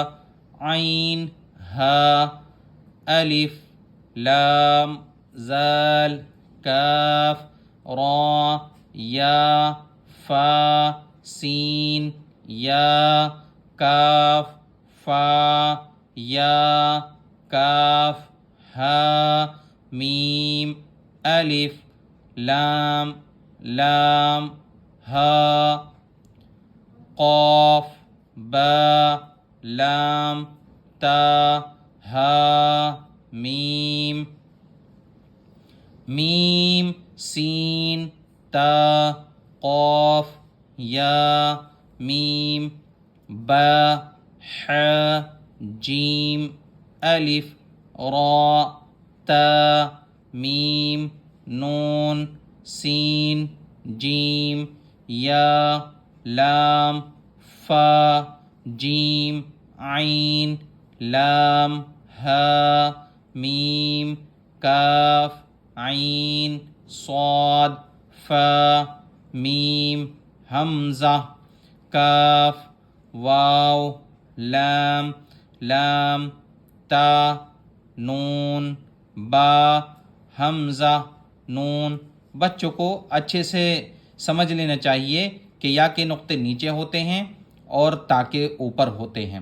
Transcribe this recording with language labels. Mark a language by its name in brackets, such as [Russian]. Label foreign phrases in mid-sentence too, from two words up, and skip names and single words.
[Urdu] عین ہا الف لام زال کاف را یا فا سین یا کاف فا یا کاف ہا میم الف لام لام ہا قاف با لام تا ہا میم میم سین تا قاف یا میم با ح جیم الف را تا میم نون سین جیم یا لام فا جیم عین لام ہا میم کاف عین صاد فا میم حمزہ کاف واو لام لام تا نون با حمزہ نون بچوں کو اچھے سے سمجھ لینا چاہیے کہ یا کے نقطے نیچے ہوتے ہیں اور تا کے اوپر ہوتے ہیں.